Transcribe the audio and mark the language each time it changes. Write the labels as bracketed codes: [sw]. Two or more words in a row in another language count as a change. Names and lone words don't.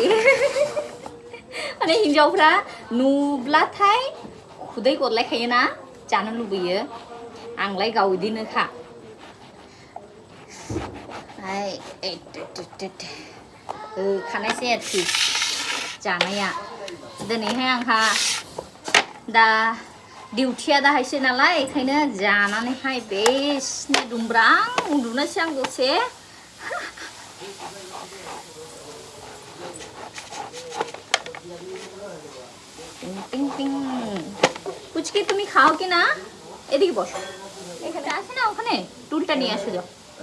[brx] माने हिन्जावफ्रा नुब्लाथाय खुदै गलायखायोना जानो लुबैयो आंलाय गाव बिदिनोखा खानायसै आरोखि जानाया दिनैहाय आंहा दा डिउटिया दाहायसो नालाय बेखायनो जानानैहाय बेसनो दुमब्रां उन्दुनोसै आं दसे [bn] टिंग टिंग পুচকি তুমি খাও কি না এদিকে বসো এখানে আছে না ওখানে টুলটা নিয়ে আসো যাও